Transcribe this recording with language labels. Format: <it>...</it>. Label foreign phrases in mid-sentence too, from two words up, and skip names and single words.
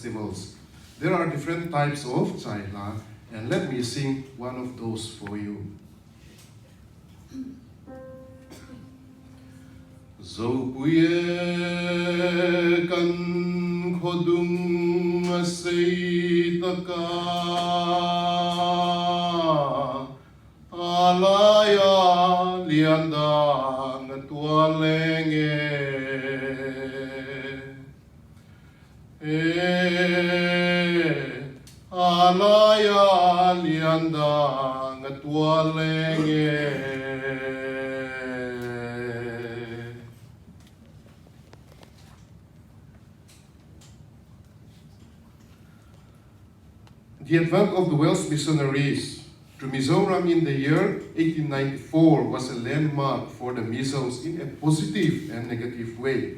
<en>There are different types of Chai La, And let me sing one of those for you.</en> <lus>Zo puye kan khodung sei taka alaya lianda ngatualenge alaya lianda ngatualenge.</lus> <en>The advent of the Welsh missionaries to Mizoram in the year 1894 was a landmark for the Mizos in a positive and negative way.</en>